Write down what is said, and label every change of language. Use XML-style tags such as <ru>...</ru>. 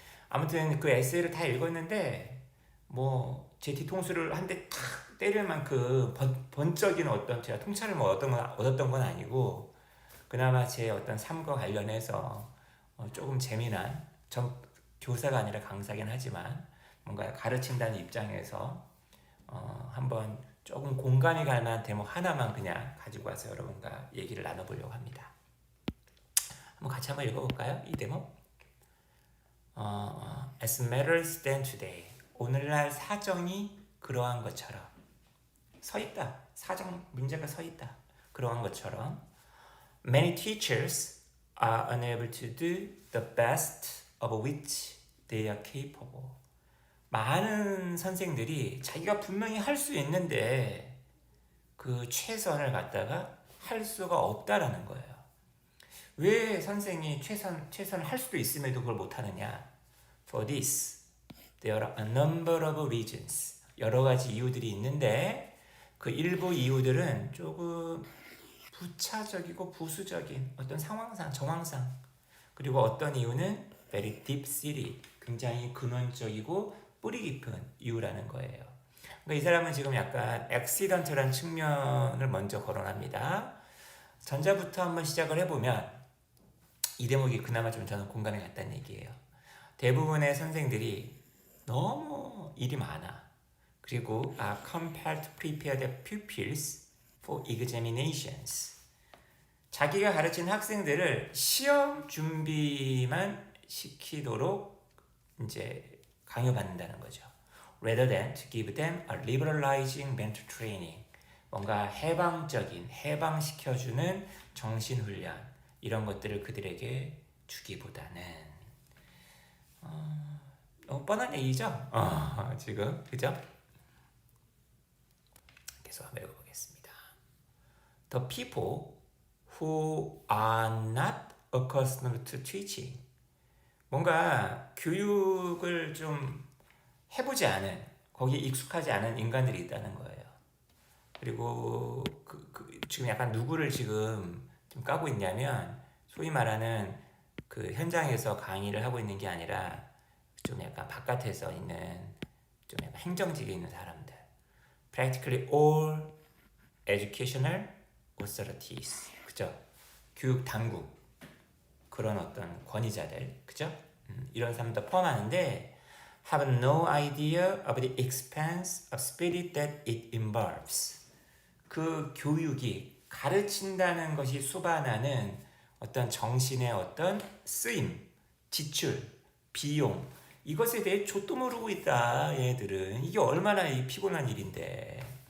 <ko>아무튼 그 에세이를 다 읽었는데 뭐 제 뒤통수를 한 대 탁 때릴 만큼 번쩍이는 어떤 제가 통찰을 뭐 얻었던 건 아니고 그나마 제 어떤 삶과 관련해서 조금 재미난 교사가 아니라 강사긴 하지만 뭔가 가르친다는 입장에서 한번 조금 공감이 갈 만한 대목 하나만 그냥 가지고 와서 여러분과 얘기를 나눠보려고 합니다. 한번 같이 한번 읽어볼까요? 이 대목.</ko> <en>As matters stand today.</en> <ko>오늘날 사정이 그러한 것처럼 서 있다. 사정 문제가 서 있다. 그러한 것처럼</ko> <en>Many teachers are unable to do the best of which they are capable.</en> <ko>많은 선생들이 자기가 분명히 할 수 있는데 그 최선을 갖다가 할 수가 없다라는 거예요. 왜 선생이 최선을 할 수도 있음에도 그걸 못하느냐?</ko> <en>For this, there are a number of reasons.</en> <ko>여러 가지 이유들이 있는데 그 일부 이유들은 조금 부차적이고 부수적인 어떤 상황상, 정황상 그리고 어떤 이유는</ko> <en>very deep-seated,</en> <ko>굉장히 근원적이고 뿌리 깊은 이유라는 거예요. 그러니까 이 사람은 지금 약간 accidental한 측면을 먼저 거론합니다. 전자부터 한번 시작을 해보면 이 대목이 그나마 좀 저는 공감이 갔다는 얘기예요. 대부분의 선생들이 너무 일이 많아. 그리고</ko> <en>are compelled to prepare their pupils for examinations.</en> <ko>자기가 가르친 학생들을 시험 준비만 시키도록 이제 강요받는다는 거죠.</ko> <en>Rather than to give them a liberalizing mental training.</en> <ko>뭔가 해방시켜주는 정신훈련 이런 것들을 그들에게 주기보다는 너무 뻔한 얘기죠? 지금 그죠? 계속 한번 읽어보겠습니다.</ko> <en>The people who are not accustomed to teaching.</en> <ko>뭔가 교육을 좀 해보지 않은, 거기에 익숙하지 않은 인간들이 있다는 거예요. 그리고 지금 약간 누구를 지금 좀 까고 있냐면 소위 말하는 그 현장에서 강의를 하고 있는 게 아니라 좀 약간 바깥에서 있는 좀 약간 행정직에 있는 사람들.</ko> <en>Practically all educational authorities.</en> <ko>그죠? 교육 당국. 그런 어떤 권위자들. 그죠? 이런 사람도 포함하는데</ko> <en>have no idea of the expense of spirit that it involves.</en> <ko>그 교육이 가르친다는 것이 수반하는 어떤 정신의 어떤 쓰임, 지출, 비용 이것에 대해 좆도 모르고 있다 얘들은. 이게 얼마나 피곤한 일인데.</ko>